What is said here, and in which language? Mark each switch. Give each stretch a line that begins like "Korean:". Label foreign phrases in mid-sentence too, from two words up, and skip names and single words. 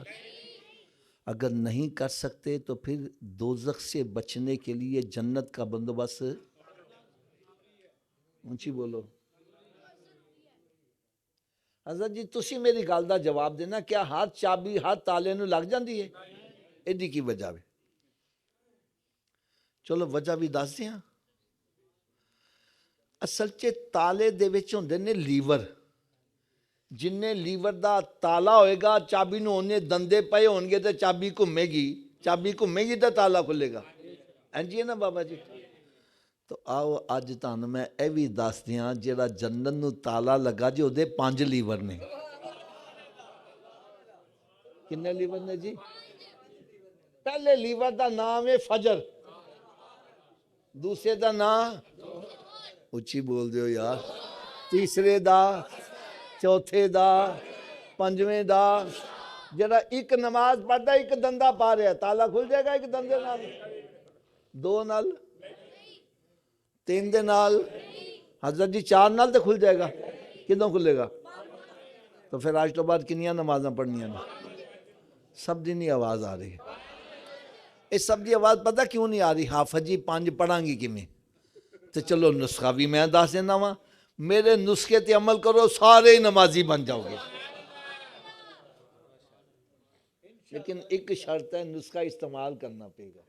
Urdu: اگر نہیں کر سکتے تو پھر دوزخ سے بچنے کے لیے جنت کا بندوبست، اونچی بولو۔
Punjabi: حضرت جی تسی میری گل دا جواب دینا، کیا ہاتھ چابی ہاتھ تالے نو لگ جاندی ہے؟ ایڈی کی وجہ ہے؟ چلو وجہ بھی دس دیاں۔ اصل چ تالے دے وچ ہوندے نے لیور، جن لیور دا تالا ہوئے گا چابی نو اونے دندے پئے ہون گے تے چابی گھومے گی تے تالا کھلے گا۔ اینجی ہے نا بابا جی؟ تو آؤ اج تانوں میں اے وی دس دیاں، جیڑا جنت نو تالا لگا جی اودے 5 لیور نے۔ کنے لیور نے جی؟ پہلے لیور دا نام ہے فجر، دوسرے دا نام اچھی بول دیو یار، تیسرے دا، چوتھے دا، پنجویں دا، جڑا ایک نماز پڑھتا ایک دندہ پا رہا ہے، تالا کھل جائے گا ایک دندے نال؟ 2 نال؟ 3 دے نال؟ حضرت جی 4 نال تے کھل جائے گا؟ کدوں کھلے گا؟ تو پھر آج تو بعد کنیاں نمازاں پڑھنیاں نے؟ سب دی نہیں آواز آ رہی ہے۔ اس سب دی آواز پتہ کیوں نہیں آ رہی؟ حافظ جی 5 پڑھاں گی کیویں؟ تو چلو نسخہ بھی میں دس دینا وا، میرے نسخے تے عمل کرو سارے ہی نمازی بن جاؤ گے، لیکن ایک شرط ہے، نسخہ استعمال کرنا پے گا۔